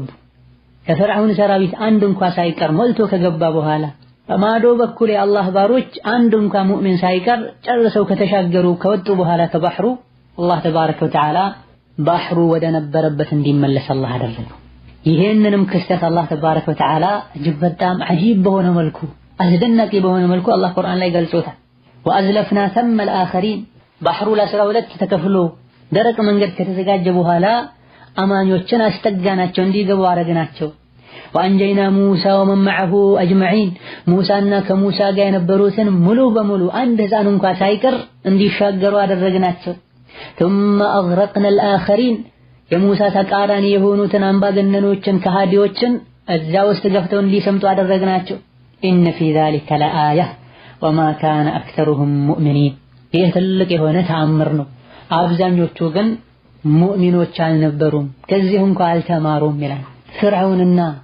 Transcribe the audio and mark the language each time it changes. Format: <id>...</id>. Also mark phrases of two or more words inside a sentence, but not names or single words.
<am>ከፍርዓውን ሰራዊት አንድ እንኳን ሳይቀር ሞልቶ ከገባ በኋላ በማዶ በኩል የአላህ ባሮች አንድ እንኳን ሙእሚን ሳይቀር ጨርሰው ከተሻገሩ ከወጡ በኋላ ከባህሩ አላህ</am> <ar>تبارك وتعالى</ar> <am>ባህሩ ወደ ነበረበት እንዲመለስ አላህ አደረገው። ይሄንንም ክስተት አላህ</am> <ar>تبارك وتعالى</ar> <am>እጅግ በጣም አጂብ በሆነ መልኩ አስደናቂ በሆነ መልኩ አላህ ቁርአን ላይ ገልጾታል።</am> <ar>وأزلفنا ثم الآخرين</ar> <am>ባህሩ ለ12 ተከፍሎ ደረቅ መንገድ ከተዘጋጀ በኋላ አማኞችን አስጠጋናቸው፣ እንዲገቡ አረግናቸው።</am> <ar>وأنجينا موسى ومن معه أجمعين</ar> <am>ሙሳና ከሙሳ ጋር የነበሩትን ሙሉ በሙሉ አንድ ህፃን እንኳን ሳይቀር እንዲሻገሩ አደረግናቸው።</am> <ar>ثم أغرقنا الآخرين</ar> <am>የሙሳ ተቃራኒ የሆኑትን አምባገነኖችን ከሃዲዎችን እዛ ውስጥ ገብተው እንዲሰምጡ አደረግናቸው።</am> <ar>إن في ذلك لآية وما كان أكثرهم مؤمنين።</ar> <am>ይህ ትልቅ የሆነ ተአምር ነው። አብዛኞቹ ግን ሙእሚኖች አልነበሩም፣ ከዚህ እንኳን አልተማሩም ይላል። ፍርዓውንና</am>